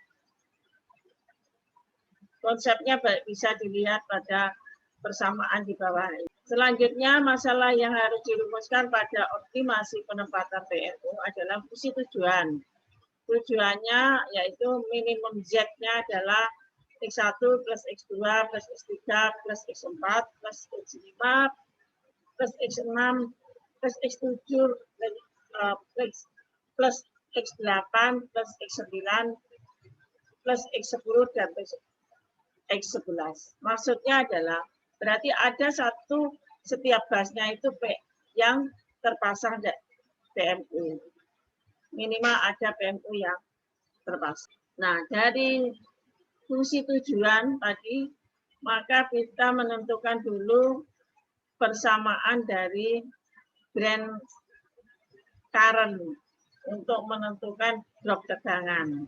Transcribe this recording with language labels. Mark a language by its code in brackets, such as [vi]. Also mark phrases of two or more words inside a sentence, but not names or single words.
[id] Konsepnya bisa dilihat pada persamaan di bawah ini. Selanjutnya, masalah yang harus dirumuskan pada optimasi penempatan PMU adalah fungsi tujuan. Tujuannya yaitu minimum Z-nya adalah X1 plus X2 plus X3 plus X4 plus X5 plus X6 plus X7 plus X8 plus X9 plus X10 dan plus X11. Maksudnya adalah berarti ada setiap busnya itu yang terpasang PMU. Minimal ada PMU yang terpasang. Nah, dari fungsi tujuan tadi, maka kita menentukan dulu persamaan dari [en] brand current [id] untuk menentukan drop tegangan.